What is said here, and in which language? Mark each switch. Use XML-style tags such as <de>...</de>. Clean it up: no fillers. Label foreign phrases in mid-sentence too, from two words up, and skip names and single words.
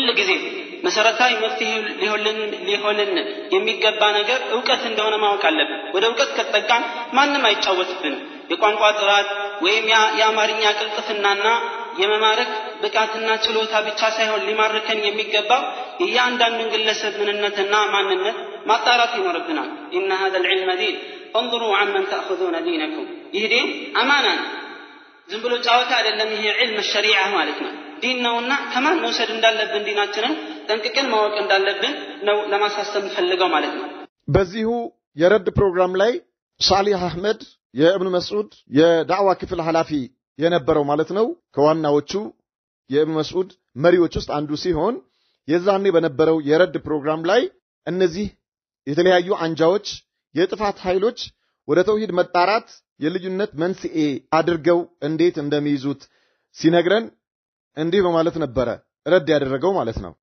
<am>ጊዜ መሰረታዊ መፍትሄ ሊሆንን የሚገባ ነገር ዕውቀት እንደሆነ ማወቅ አለብን። ወደ ዕውቀት ከተጠጋን ማንም አይጫወትብንም። የቋንቋ ጥራት ወይም የአማርኛ ቅልጥፍናና የመማረክ ብቃትና ችሎታ ብቻ ሳይሆን ሊማርከን የሚገባው እያንዳንዱን ግለሰብ ምንነትና ማንነት ማጣራት ይኖርብናል።</am> <ar>إن هذا العلم دين انظروا عمن تأخذون دينكم</ar> <am>ይህ ዲን አማና ነው። ዝም ብሎ ጫወታ አይደለም። ይሄ</am> <ar>علم الشريعة</ar> <am>ማለት ነው። ዲን ነውና ከማን መውሰድ እንዳለብን ዲናችንን ጠንቅቀን ማወቅ እንዳለብን ነው ለማሳሰብ ፈልገው ማለት ነው። በዚሁ የረድ ፕሮግራም ላይ ሳሊህ አህመድ የኢብኑ መስዑድ የዳዕዋ ክፍል ኃላፊ የነበረው ማለት ነው ከዋናዎቹ የኢብኑ መስዑድ መሪዎች ውስጥ አንዱ ሲሆን የዛኔ በነበረው የረድ ፕሮግራም ላይ እነዚህ የተለያዩ አንጃዎች የጥፋት ኃይሎች ወደ ተውሂድ መጣራት የልዩነት መንስኤ አድርገው እንዴት እንደሚይዙት ሲነግረን እንዲህ በማለት ነበረ ረድ ያደረገው ማለት ነው።</am>